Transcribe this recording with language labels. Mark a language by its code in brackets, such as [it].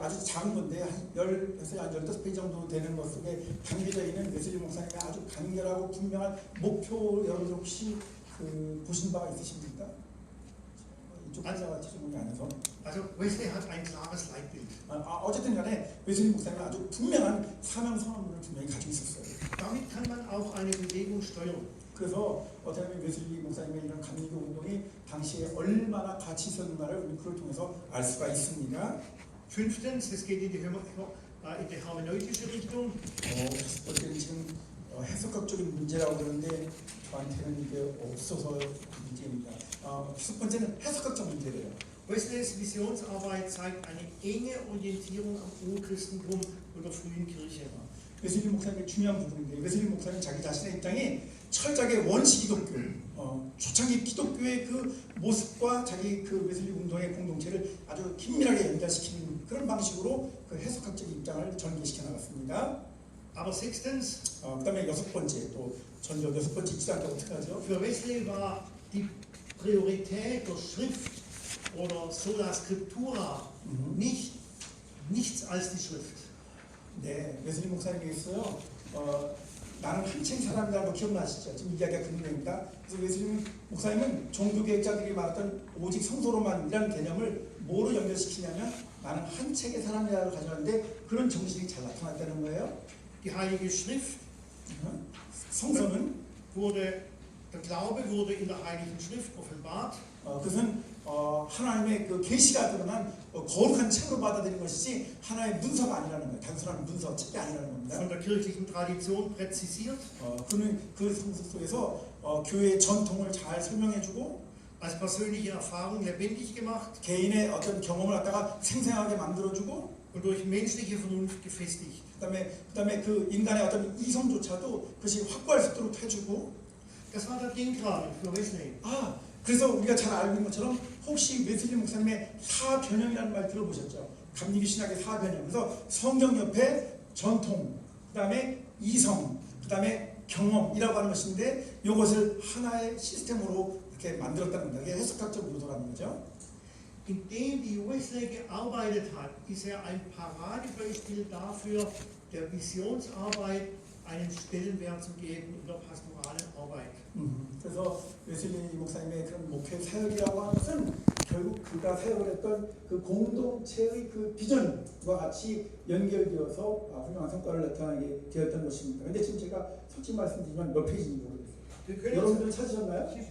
[ko] 아주 작은 건데 한 15페이지 정도 되는 것 속에 담겨져 있는 웨슬리 목사님의 아주 간결하고 분명한 목표 여러분들 혹시 그 보신 바가 있으십니까? 이쪽 기자가 지정이 안 해서. [de] Also Wesley hat ein klares Leitbild. [ko] 어쨌든 간에 웨슬리 목사님은 아주 분명한 사명 선언문을 분명히 가지고 있었어요. [de] Damit kann man auch eine Bewegung steuern. [ko] 그래서 어떻게 보면 웨슬리 목사님의 이런 감리교 운동이 당시에 얼마나 가치 있었는가를 우리 그걸 통해서 알 수가 있습니다. [de] Fünftens, es geht in die hermeneutische Richtung. [ko] 어쨌든 지금 해석학적인 문제라고 그러는데 저한테는 이게 없어서 문제입니다. 첫 번째는 해석학적 문제예요. [de] Wesleys Visionsarbeit zeigt eine enge Orientierung am Urchristentum oder frühen Kirche. [ko] 웨슬리 목사님의 중요한 부분인데 웨슬리 목사님 자기 자신의 입장이 철저하게 원시 기독교, 초창기 기독교의 그 모습과 자기 그 웨슬리 운동의 공동체를 아주 긴밀하게 연결시키는 그런 방식으로 그 해석학적 입장을 전개시켜 나갔습니다. [de] Aber sechstens, [ko] 그다음에 여섯 번째 또 전적 여섯 번째 지상교 어떻게 하죠? [de] für Wesley war die Priorität der Schrift oder sola scriptura nichts als die Schrift. [ko] 네, 웨슬리 목사님께서요. 나는 한 책 사람이라고 기억나시죠? 지금 이야기가 그 내용입니다. 그래서 웨슬리 목사님은 종교개혁자들이 말했던 오직 성소로만이라는 개념을 뭐로 연결시키냐면 나는 한 책의 사람이라고 가져왔는데 그런 정신이 잘 나타났다는 거예요. [de] Die Heilige Schrift [ko] 성서는 [de] der Glaube wurde in der Heiligen Schrift offenbart. [ko] 그것은 하나님의 그 계시가 드러난 거룩한 책으로 받아들이는 것이지 하나의 문서가 아니라는 거예요. 단순한 문서 책이 아니라는 겁니다. [de] Von der kirchlichen Tradition präzisiert. [ko] 그는 그 성서 속에서 교회의 전통을 잘 설명해주고 [de] als persönliche Erfahrung lebendig gemacht. [ko] 개인의 어떤 경험을 갖다가 생생하게 만들어주고 [de] und durch menschliche Vernunft gefestigt. [ko] 그다음에 그 인간의 어떤 이성조차도 그것이 확고할 수 있도록 해주고. [de] Das war der Denkrahmen für Wesley. [ko] 그래서 우리가 잘 알고 있는 것처럼 혹시 웨슬리 목사님의 사변형이라는 말 들어보셨죠? 감리교 신학의 사변형. 그래서 성경 옆에 전통, 그 다음에 이성, 그 다음에 경험이라고 하는 것인데 이것을 하나의 시스템으로 이렇게 만들었다는 겁니다. 이게 해석학적 의도라는 거죠. [de] Indem die Wesley gearbeitet hat, ist ein Paradebeispiel dafür, der Visionsarbeit einen Stellenwert zu geben in der pastoralen Arbeit. [ko] 그래서 웨슬리 목사님의 그런 목회 사역이라고 하는 것은 결국 그가 사역했던 그 공동체의 그 비전과 같이 연결되어서 훌륭한 성과를 나타나게 되었던 것입니다. 근데 지금 제가 솔직히 말씀드리면 몇 페이지인지 모르겠어요. 여러분들 찾으셨나요?